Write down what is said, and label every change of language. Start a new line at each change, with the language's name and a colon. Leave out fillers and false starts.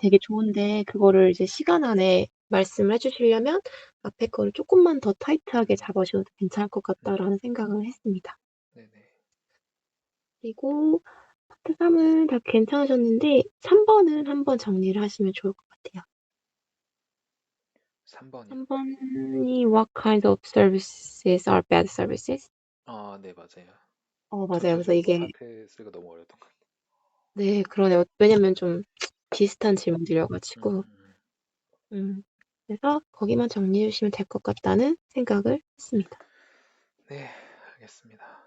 Korean: 되게 좋은데 그거를 이제 시간 안에 말씀을 해 주시려면 앞에 거를 쪼끔만 더 타이트하게 잡으셔도 괜찮을 것 음, 같다라는 생각을 했습니다. 네네. 그리고 파트 3은 다 괜찮으셨는데 3번은 한번 정리를 하시면 좋을 것 같아요. 3번이요? 3번이
English: What kinds of services are bad services?
Korean: 아, 네, 맞아요. 맞아요. 그래서 전체적으로 이게 파트 3가 너무 어려웠던 것 같아요. 네, 그러네요. 왜냐면 좀 비슷한 질문들이어 가지고. 음. 음. 그래서 거기만 정리해 주시면 될 것 같다는 생각을 했습니다. 네, 알겠습니다.